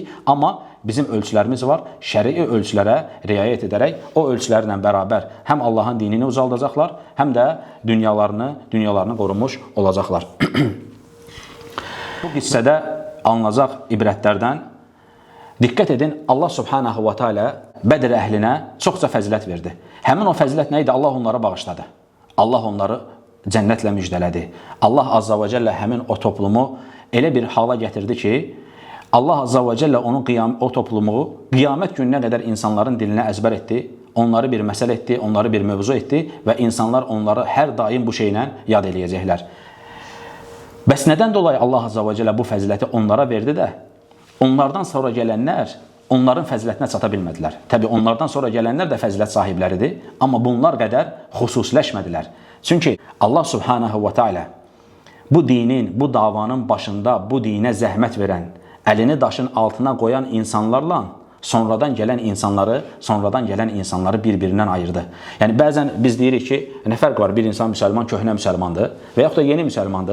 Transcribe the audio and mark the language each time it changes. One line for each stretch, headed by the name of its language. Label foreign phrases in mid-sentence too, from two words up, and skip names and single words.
Azerbaijani: Amma bizim ölçülərimiz var. Şərii ölçülərə riayət edərək, o ölçülərlə bərabər həm Allahın dinini ucaldacaqlar, həm də dünyalarını qorumuş olacaqlar. Bu qissədə alınacaq ibrətlərdən diqqət edin,
Arabic: الله سبحانه وتعالى
Azerbaijani: Bədr əhlinə çoxca fəzilət verdi. Həmin o fəzilət nə idi? Allah onları bağışladı. Allah onları cənnətlə müjdələdi.
Arabic: الله عز وجل
Azerbaijani: həmin o toplumu elə bir hala gətirdi ki,
Arabic: الله عز وجل
Azerbaijani: o toplumu qiyamət gününə qədər insanların dilinə əzbər etdi, onları bir məsələ etdi, onları bir mövzu etdi və insanlar onları hər daim bu şeylə yad eləyəcəklər. Bəs nədən dolayı
Arabic: الله عز وجل
Azerbaijani: bu fəziləti onlara verdi də, onlardan sonra gələnlər onların fəzilətinə çata bilmədilər. Təbii, onlardan sonra gələnlər də fəzilət sahibləridir, amma bunlar qədər xüsusiləşmədilər. Çünki
Arabic: الله سبحانه وتعالى
Azerbaijani: bu dinin, bu davanın başında bu dinə zəhmət verən, əlini daşın altına qoyan insanlarla sonradan gələn insanları bir-birindən ayırdı. Yəni bəzən biz deyirik ki, nə fərq var? Bir insan müsəlman, köhnə müsəlmandır və yaxud da yeni müsəlmandır.